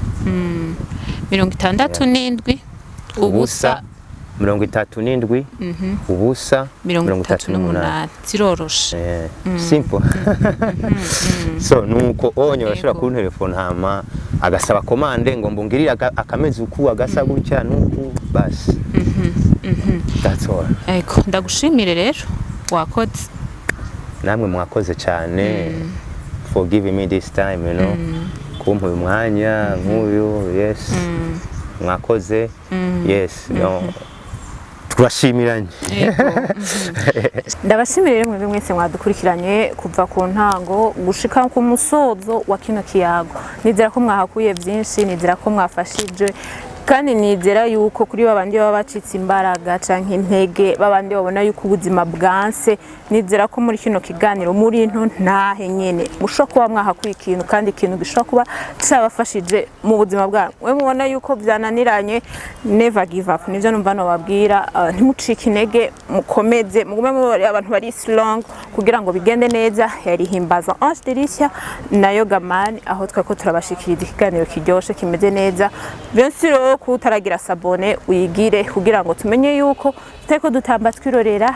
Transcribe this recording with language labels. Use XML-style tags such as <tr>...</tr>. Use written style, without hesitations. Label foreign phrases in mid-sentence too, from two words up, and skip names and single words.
<rn>67 ubusa 37 ubusa 38 ziroroshe</rn> <en>simple.</en> <rn>So nuko onye bashobora ku telefone hama agasaba commande ngo mbungirira akamezi uku agasa gutya nuko basi</rn> <en>that's all.</en> <rn>Ego ndagushimire rero wakoze namwe mwakoze cyane</rn> <en>for giving me this time you know</en> <rn>kumpa uyu mwanya nk'uyu yes mwakoze yes no turashimiranye. Ndabashimire rero mwebwe mwese mwadukurikiranye kuva ku ntango gushika ku musozo wa kino kiyago. Nizera ko mwahakuye byinshi, nizera ko mwafashije kandi nizera yuko kuri babandi baba bacitse imbaraga canke intege babandi babona yuko ubuzima bwanse, nizera ko muri kino kiganiro muri nto ntahe nyene musho kuba mwahakuye ikintu kandi ikintu gishobora kuba cyabafashije mu buzima bwanyu. We mubona yuko byananiranye</rn> <en>never give up,</en> <rn>nivyo numva no babwira ntimucike intege, mukomeze mugume muri abantu bari strong kugira ngo bigende neza. Yari Himbaza Ange Delicia na Yoga Man aho twako turabashikiriza ikiganiro kiryoshe kimeze neza.</rn> <fr>Bien sûr</fr> <rn>kutaragira sabone uyigire kugira ngo tumenye yuko tuteko dutamba twirorera.</rn>